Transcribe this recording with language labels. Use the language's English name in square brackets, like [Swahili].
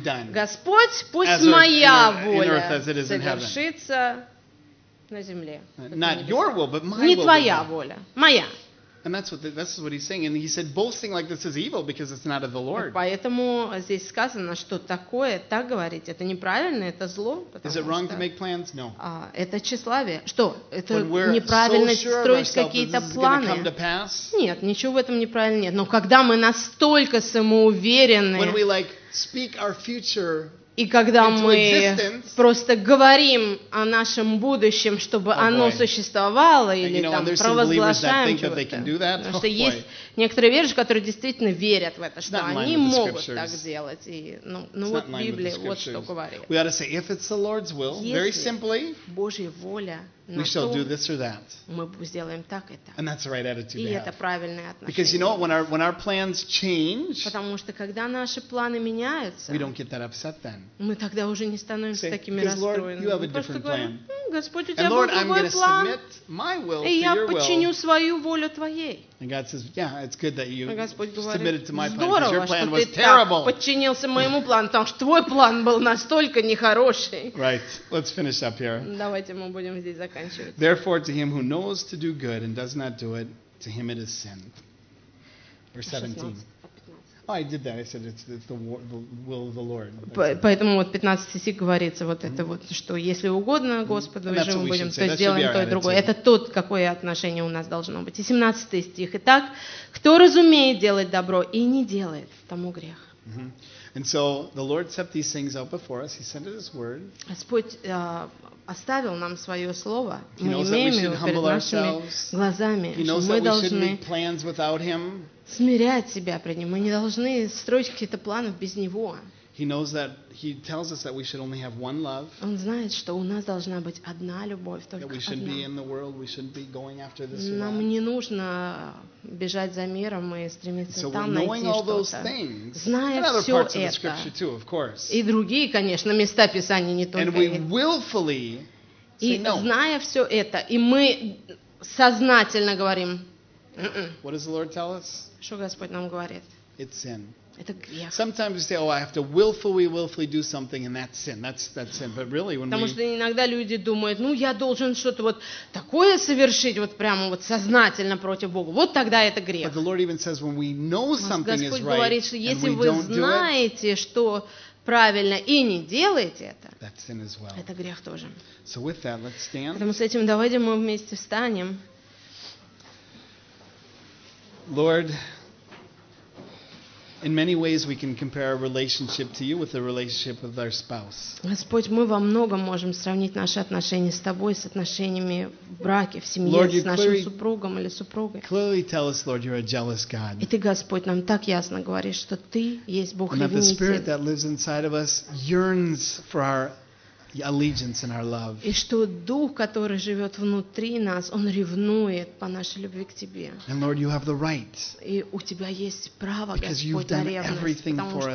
[Russian] Господь, пусть моя воля совершится. [English] Not your will, but my will. [Russian] Не твоя воля, моя. [English] And that's what he's saying. And he said, boasting like this is evil because it's not of the Lord. [Russian] Поэтому здесь сказано, что такое, так говорить, это неправильно, это зло. [English] Is it wrong to make plans? No. [Russian] Это тщеславие. Что? Это неправильно строить какие-то планы? Нет, ничего в этом неправильного нет. Но когда мы настолько самоуверены, [English] when we like speak our future. [Russian] И когда мы просто говорим о нашем будущем, чтобы оно существовало, или там провозглашаем чего-то. Потому что есть некоторые верующие, которые действительно верят в это, что они могут так делать. И, ну вот Библия вот что говорит. [English] We ought to say, if it's the Lord's will, very simply, [Russian] Божья воля, [English] we shall do this or that. [Russian] Мы сделаем так и так. [English] And that's the right attitude. [Russian] И это правильное отношение. [English] Because you know what, when our plans change, [Russian] потому что когда наши планы меняются, [English] we don't get that upset then. [Russian] Мы тогда уже не становимся такими расстроенными. [English] Lord, you have a different plan. [Russian] Господь, у тебя был другой план. И я подчиню свою волю твоей. [English] And God says, yeah, it's good that you submitted to my plan. [Russian] Здорово, [English] your plan was terrible. [Russian] Подчинился моему плану, потому что твой план был настолько нехороший. [English] Right. Let's finish up here. [Russian] Давайте мы будем здесь заканчивать. [English] Therefore, to him who knows to do good and does not do it, to him it is sin. Verse 17. Oh, I did that. I said it's the will of the Lord. [Russian] Поэтому вот 15 стих говорится вот это вот, что если угодно Господу, и же мы будем то сделаем, то и другое. Это тот, какое отношение у нас должно быть. И 17 стих. Итак, кто разумеет делать добро и не делает, тому грех. [English] And so the Lord set these things out before us. He sent His word. [Russian] Господь оставил нам свое слово. Мы имеем его перед нашими глазами. Мы должны смирять себя пред Ним. Мы не должны строить какие-то планы без Него. Он знает, что у нас должна быть одна любовь, только одна. Нам не нужно бежать за миром и стремиться [English] so [Russian] там найти что-то. Зная все это, [English] too, [Russian] и другие, конечно, места Писания не только это. И зная все это, и мы сознательно говорим, [English] What does the Lord tell us? [Russian] Что Господь нам говорит? [English] It's sin. [Russian] Это грех. [English] Sometimes we say, "Oh, I have to willfully do something, and that's sin. That's sin." But really, when [Russian] потому что иногда люди думают, ну я должен что-то вот такое совершить вот прямо вот сознательно против Бога. Вот тогда это грех. [English] But the Lord even says, when we know something is right, [Russian] говорит, что если вы знаете, что правильно и не делаете это, [English] that's sin as well. [Russian] Это грех тоже. [English] So with that, let's stand. [Russian] Поэтому с этим давайте мы вместе встанем. [English] Lord, in many ways we can compare our relationship to you with the relationship with our spouse. [Russian] Господь, мы во многом можем сравнить наши отношения с тобой с отношениями в браке, в семье, [English] Lord, [Russian] с нашим супругом или супругой. [English] Clearly tell us, Lord, you're a jealous God. [Russian] И ты, Господь, нам так ясно говоришь, что ты есть Бог ревнитель. [English] And that the spirit that lives inside of us yearns for our allegiance and our love. [Russian] И что дух, который живет внутри нас, он ревнует по нашей любви к тебе. [English] And Lord, you have the right. [Russian] И у тебя есть право, [English] Because you've done everything for us,